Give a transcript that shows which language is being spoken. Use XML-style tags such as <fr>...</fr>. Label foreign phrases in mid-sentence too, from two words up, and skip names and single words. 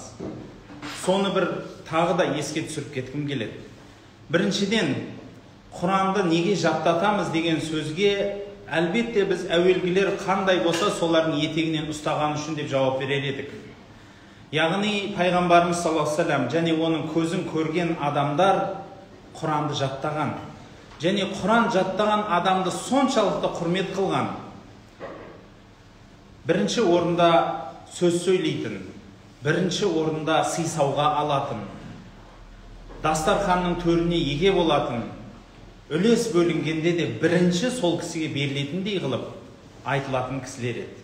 <kk>Соны бір тағы да еске түсіріп кеткім келеді. Біріншіден, Құранды неге жаттатамыз деген сөзге әлбетте біз әуелгілер қандай болса солардың етегінен ұстаған үшін деп жауап берер едік. Яғни пайғамбарымыз</kk> <ar>صلى الله عليه وسلم</ar> <kk>және оның көзін көрген адамдар Құранды жаттаған. Және Құран жаттаған адамды соншалықты құрмет қылған. Бірінші орында сөз сөйлейтін, бірінші орында сыйсауға алатын, дастарханның төріне еге болатын, үлес бөлінгенде де бірінші сол кісіге берілетіндей қылып айтылатын кісілер еді.</kk>